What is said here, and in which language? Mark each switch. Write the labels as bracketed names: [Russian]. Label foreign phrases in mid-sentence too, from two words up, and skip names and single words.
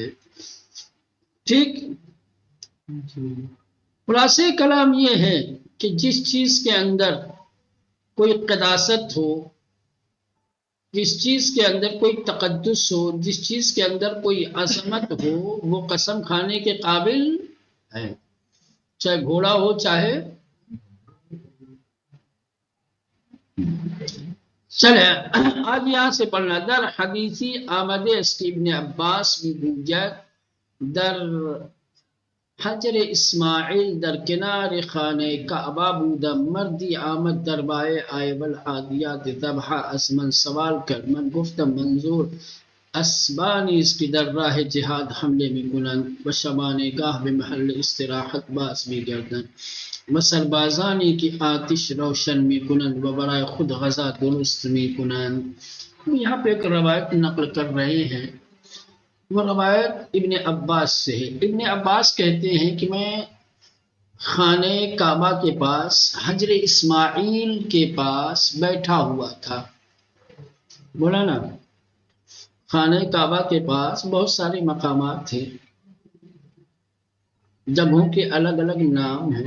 [Urdu] ٹھیک، خلاصہ کلام یہ ہے کہ جس چیز کے اندر کوئی قداست ہو، جس چیز کے اندر کوئی تقدس ہو، جس چیز کے اندر کوئی عظمت ہو، وہ قسم کھانے کے قابل ہے، چاہے گھوڑا ہو چاہے۔ چلے آج یہاں سے پڑھنا۔ [Persian] در حدیثی آمد است ابن عباس بھی گوید در حجر اسماعیل در کنار خانه کعبه بودم، مردی آمد در بائے آیه [Arabic] والعادیات ذبحا، [Persian] از من سوال کرد، من گفتم منظور اسبانی است که در راه جهاد حمله میکنند و شبانه گاه به محل استراحت باز میگردند و سربازانی که آتش روشن میکنند و برای خود غذا درست میکنند۔ [Urdu] یہاں پہ ایک روایت نقل کر رہے ہیں، وہ روایت ابن عباس سے ہے۔ ابن عباس کہتے ہیں کہ میں خانہ کعبہ کے پاس، حجر اسماعیل کے پاس بیٹھا ہوا تھا۔ بولا نا، خانہ کعبہ کے پاس بہت سارے مقامات تھے، جگہوں کے الگ الگ نام ہیں۔